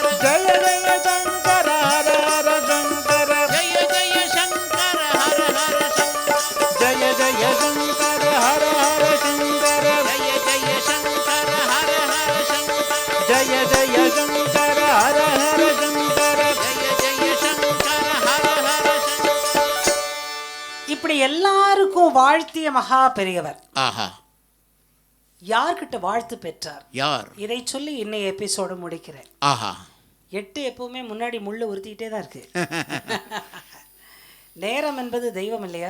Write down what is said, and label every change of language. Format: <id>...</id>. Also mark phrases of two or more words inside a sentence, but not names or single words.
<sa>जय जय शंकर हर हर शंकर जय जय शंकर हर हर शंकर जय जय शंकर हर हर शंकर जय जय शंकर हर हर शंकर</sa> <ta>இப்படி எல்லாருக்கும் வாழ்த்திய மகா பெரியவர் ஆஹா யார்கிட்ட வாழ்த்து பெற்றார் யார் இதை சொல்லி இன்னைய எபிசோடு முடிக்கிறேன் ஆஹா 8 எப்பவுமே முன்னாடி முள்ளு உறுத்திக்கிட்டே தான் இருக்கு நேரம் என்பது தெய்வம் இல்லையா</ta>